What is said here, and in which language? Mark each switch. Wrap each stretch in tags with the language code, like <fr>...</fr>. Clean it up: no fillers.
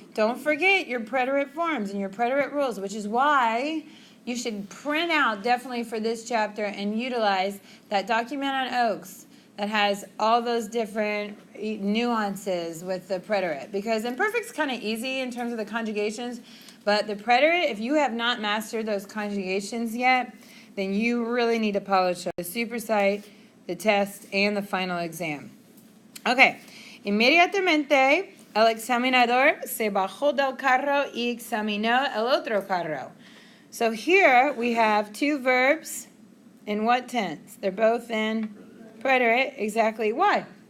<en>Don't forget your preterite forms and your preterite rules, which is why you should print out definitely for this chapter and utilize that document on Oaks that has all those different nuances with the preterite. Because imperfect's kind of easy in terms of the conjugations, but the preterite, if you have not mastered those conjugations yet, then you really need to polish up the supersite, the test, and the final exam. Okay.</en> <es>Inmediatamente, el examinador se bajó del carro y examinó el otro carro.</es> <en>So here we have two verbs in what tense? They're both in preterite. Exactly. Why?</en>